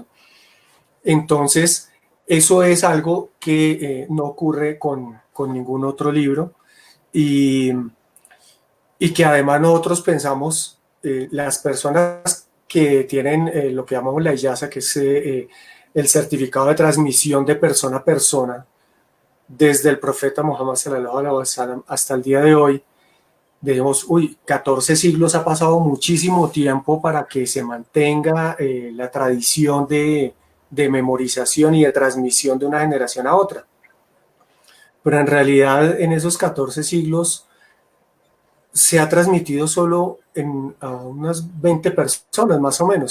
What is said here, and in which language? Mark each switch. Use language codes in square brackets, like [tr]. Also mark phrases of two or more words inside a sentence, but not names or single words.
[es] Entonces, eso es algo que no ocurre con ningún otro libro, y que además nosotros pensamos, las personas que tienen lo que llamamos la ijaza, que es el certificado de transmisión de persona a persona, desde el profeta Muhammad [ar] صلى الله عليه وسلم [es] hasta el día de hoy, digamos, 14 siglos ha pasado muchísimo tiempo para que se mantenga la tradición de memorización y de transmisión de una generación a otra. Pero en realidad, en esos 14 siglos, se ha transmitido solo a unas 20 personas más o menos.